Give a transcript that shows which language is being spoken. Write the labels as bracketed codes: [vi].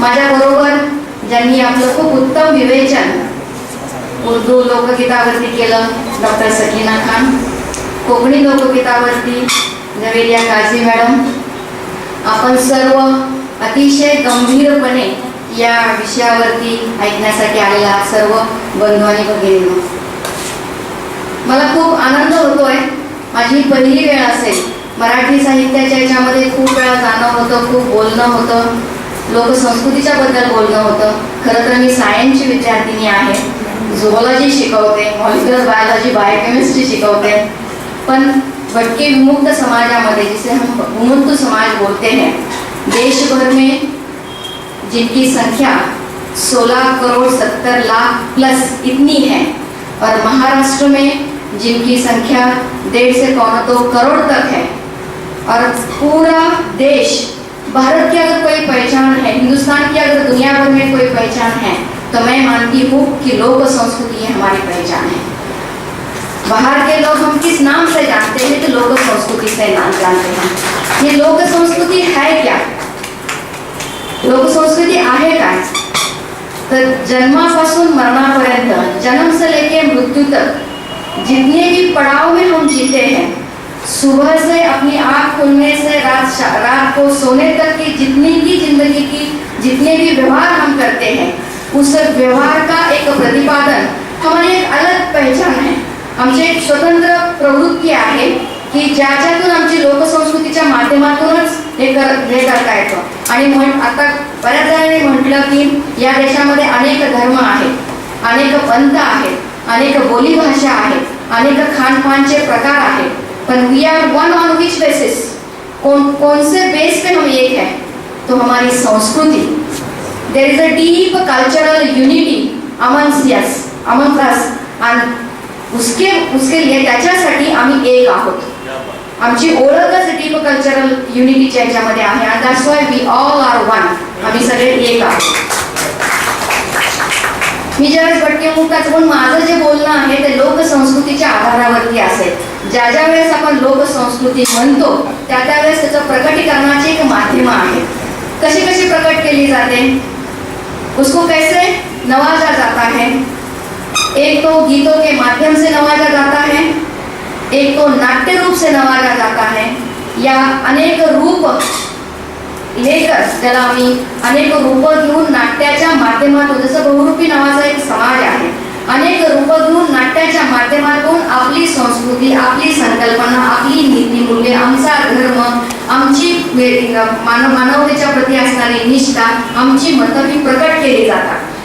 [mr] माझ्याबरोबर ज्यांनी आपलं खूप उत्तम विवेचन उर्दू लोकगीतावरती केलं, डॉक्टर सकीना खान, कोकणी लोकगीतावरती जवेरिया काझी मॅडम, आपण सर्व अतिशय गंभीरपणे या विषयावरती ऐकण्यासाठी आलेला सर्व बंधू आणि भगिनींनो, मला खूप आनंद होतोय. माझी पहिली वेळ असेल मराठी साहित्याच्या याच्यामध्ये, खूप वेळा जाणं होतं, खूप बोलणं होतं, लोकसंस्कृतीच्या बद्दल बोलणं होतं. खरं तर मी सायन्सची विद्यार्थिनी आहे, झुओलॉजी शिकवते, मॉलिक्युलर बायोलॉजी, बायोकेमिस्ट्री शिकवते. पण भटके विमुक्त समाजामध्ये, [hi] जिसे हम विमुक्त समाज बोलते हैं, देश भर में जिनकी संख्या 16 करोड़ 70 लाख प्लस इतनी है, और महाराष्ट्र में जिनकी संख्या 1.5 से 2 करोड़ तक है, और पूरा देश, भारत की अगर कोई पहचान है, हिंदुस्तान की अगर दुनिया भर में कोई पहचान है, तो मैं मानती हूँ कि लोक संस्कृति हमारी पहचान है. बाहर के लोग हम किस नाम से जानते हैं, तो लोक संस्कृति से नाम जानते हैं. ये लोक संस्कृति है क्या? [mr] लोक संस्कृति आहे काय? तर जन्मापासून मरणापर्यंत, [hi] जन्म से लेके मृत्यू तक जितने भी पड़ाव में हम जीते हैं, सुबह से अपनी आँख खुलने से रात को सोने तक की जितनी भी जिंदगी की जितने भी व्यवहार हम करते हैं, उस व्यवहार का एक प्रतिपादन, हमारी एक अलग पहचान है. [mr] आमची एक स्वतंत्र प्रवृत्ती आहे की ज्याच्यातून आमची लोकसंस्कृतीच्या माध्यमातूनच हे करता येतं. आणि आता बऱ्याच जणांनी म्हटलं की या देशामध्ये अनेक धर्म आहेत, अनेक पंथ आहेत, अनेक बोलीभाषा आहेत, अनेक खानपानचे प्रकार आहेत, पण [en] we are one on which basis, [hi] कौन से बेस पे हम एक है, तो हमारी संस्कृति. [en] there is a deep cultural unity amongst us, and [hi] उसके लिए [mr] त्याच्यासाठी आम्ही एक आहोत. आमची ओळखच डीप कल्चरल युनिटीच्या याच्यामध्ये आहे, आणि [en] That's why we all are one. [mr] आम्ही सगळे एक आहोत. मी ज्यावेळेस भटके मुक्ताचं पण माझं जे बोलणं आहे ते लोकसंस्कृतीच्या आधारावरती असेल. ज्या वेळेस आपण लोकसंस्कृती म्हणतो त्यावेळेस त्याचं प्रकटीकरणाचे एक माध्यम आहे. कशी कशी प्रकट केली जाते, [hi] उसको कैसे नवाजा जाता है. एक तो गीतों के माध्यम से नवाजा जाता है, एक तो नाट्य रूप से नवाजा जाता है, या अनेक रूप लेकर [mr] ज्याला आम्ही अनेक रूप घेऊन नाट्याच्या माध्यमातून, जसं बहुरूपी नावाचा एक समाज आहे, अनेक रूप घेऊन नाट्याच्या माध्यमातून आपली संस्कृती, आपली संकल्पना, आपली नीतिमूल्ये, आमचा धर्म, आमची मानवतेच्या प्रती असणारी निष्ठा, आमची मतं ही प्रकट केली जातात.